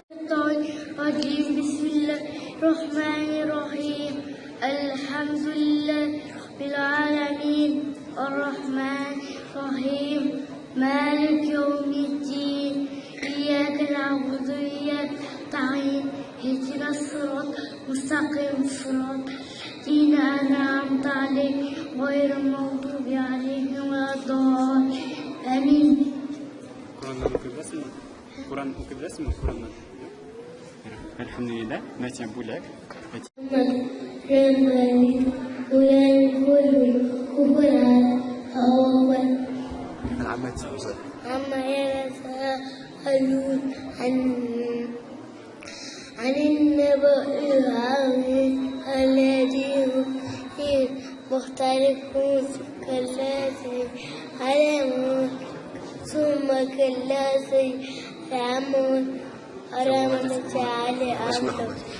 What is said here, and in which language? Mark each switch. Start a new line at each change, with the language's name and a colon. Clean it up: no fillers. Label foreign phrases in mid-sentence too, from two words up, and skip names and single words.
Arabic: بسم الله الرحمن الرحيم الحمد لله رب العالمين الرحمن الرحيم مالك يوم الدين إياك نعبد وإياك نستعين اهدنا الصراط المستقيم صراط الذين أنعمت عليهم غير المغضوب عليهم ولا الضالين آمين.
Turkish: Kur'an'dan okuyabilirsin mi? Kur'an okuyabilirsin mi? Kur'an'dan. Elhamdülillah. Metin Bulak.
Arabic: عما يتساءلون عن النبأ العظيم الذي هم فيه مختلفون كلا سيعلمون ثم كلا سيعلمون على من جعل أمره.